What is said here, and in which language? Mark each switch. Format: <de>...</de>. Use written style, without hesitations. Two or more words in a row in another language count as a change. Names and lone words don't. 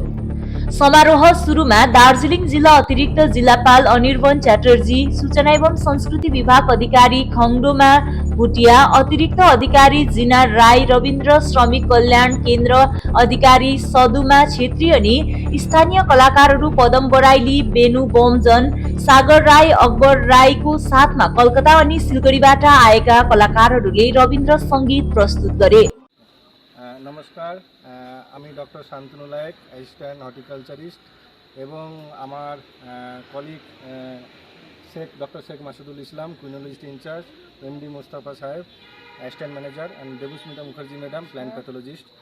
<ne>समारोह सुरुमा दार्जिलिङ जिल्ला अतिरिक्त जिल्लापाल अनिर्बन च्याटर्जी, सूचना एवं संस्कृति विभाग अधिकारी खङडोमा भुटिया, अतिरिक्त अधिकारी जिना राई, रविन्द्र श्रमिक कल्याण केन्द्र अधिकारी सदुमा छेत्री अनि स्थानीय कलाकारहरू पदम बराइली, बेनु बोमजन, सागर राई, अकबर राईको साथमा कलकत्ता अनि सिलगढीबाट आएका कलाकारहरूले रविन्द्र सङ्गीत प्रस्तुत गरे।</ne> <bn>नमस्कार, আমি ডক্টর শান্তনু লায়েক,</bn> <en>assistant horticulturist</en> <bn>এবং আমার কলিগ ডক্টর শেখ মাসুদুল ইসলাম,</bn> <en>quinologist in-charge,</en> <bn>এমডি মোস্তাফা সাহেব,</bn> <en>assistant manager and</en> <bn>দেবস্মিতা মুখার্জি ম্যাডাম,</bn> <en>plant pathologist.</en>